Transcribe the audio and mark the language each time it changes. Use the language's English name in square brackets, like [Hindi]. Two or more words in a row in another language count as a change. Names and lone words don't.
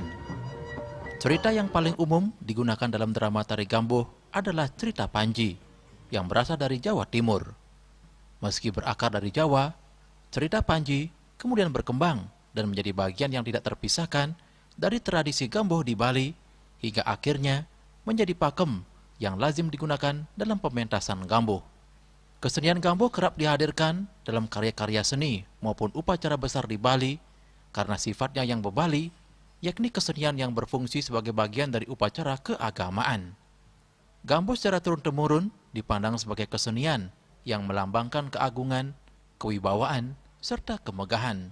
[Indonesian] Cerita yang paling umum digunakan dalam drama tari gambuh adalah cerita Panji, yang berasal dari Jawa Timur. Meski berakar dari Jawa, cerita Panji kemudian berkembang dan menjadi bagian yang tidak terpisahkan dari tradisi gambuh di Bali, hingga akhirnya menjadi pakem yang lazim digunakan dalam pementasan gambuh. Kesenian gambuh kerap dihadirkan dalam karya-karya seni maupun upacara besar di Bali karena sifatnya yang bebali, yakni kesenian yang berfungsi sebagai bagian dari upacara keagamaan. Gambuh secara turun-temurun dipandang sebagai kesenian yang melambangkan keagungan, kewibawaan, serta kemegahan.